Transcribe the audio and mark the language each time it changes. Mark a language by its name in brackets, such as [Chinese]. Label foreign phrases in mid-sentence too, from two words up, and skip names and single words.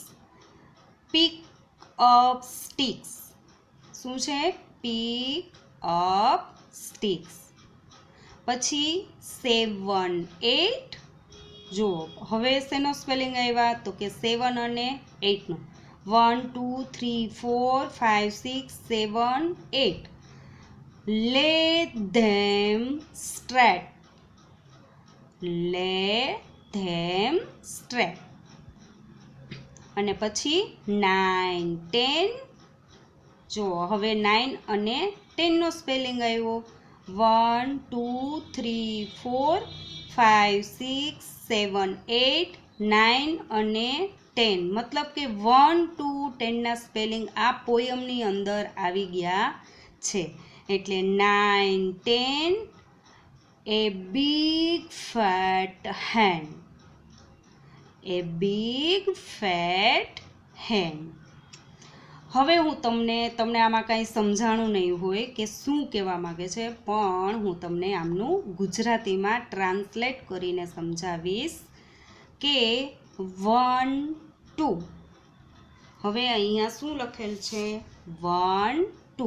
[English] pick up sticks. [Gujarati] શું છે? [English] pick up sticks. [Gujarati] પછી 7 8. જુઓ હવે શેનો સ્પેલિંગ આવ્યા? તો કે 7 અને 8 નો. 1 2 3 4 5 6 7 8. [English] Lay them straight. Lay them straight. [Gujarati] અને પછી 9 10. જો હવે 9 અને 10 નો સ્પેલિંગ આવ્યો. 1 2 3 4 5 6 7 8 9 અને 10. મતલબ કે 1 2 10 ના સ્પેલિંગ આ પોયમની અંદર આવી ગયા છે. એટલે 9 10 [English] a big fat hen. A big fat hen. [Gujarati] હવે હું તમને આમાં કાંઈ સમજાણું નહીં હોય કે શું કહેવા માગે છે, પણ હું તમને આમનું ગુજરાતીમાં ટ્રાન્સલેટ કરીને સમજાવીશ કે 1 2. હવે અહીંયા શું લખેલ છે? 1 2.